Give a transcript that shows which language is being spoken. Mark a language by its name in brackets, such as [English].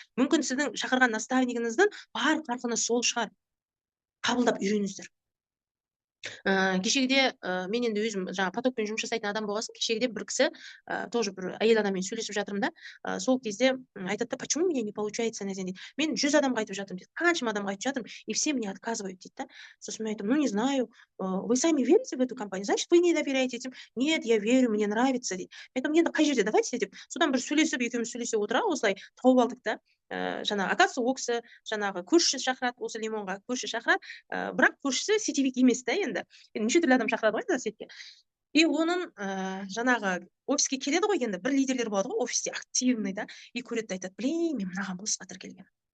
[Kazakh] Мүмкін сіздің шақырған наставнигіңіздің бар қарқыны сол шығар. Қабылдап үйреніңіздер. Кешегіде мен енді өзім жаңа потокпен жұмыс жасайтын адам болғасын, кешегіде бір кісі, тоже бір әйел адаммен сөйлесіп жатырмын да, сол кезде айтады да, [Russian] почему мне не получается, [Kazakh] Назен дейді. Мен 100 адамға айтып жатырмын дейді, қаншама адамға айтып жатырмын, [Russian] и все мне отказывают [Kazakh] дейді да. Сосын мен айтамын, [Russian] ну не знаю, вы сами верите в эту компанию, значит вы не доверяете этим. Нет, я верю, мне нравится дейді. [Kazakh] Мен айтамын, енді қай жерде, давайте деп. Содан бір сөйлесіп, екеуміз сөйлесе отыра осылай тауып алдық да. Жаңағы оказывается ол кісі жаңағы көршісі шақырады, осы Лимонға көрші шақырады, бірақ көршісі сетевик емес та, енді неше түрлі адам шақырады ғой сетке. И оның жаңағы офиске келеді ғой, енді бір лидерлер болады ғой офисте, активный да, и көреді да айтады, блин, мен мынаған босқа тіркелгенмін.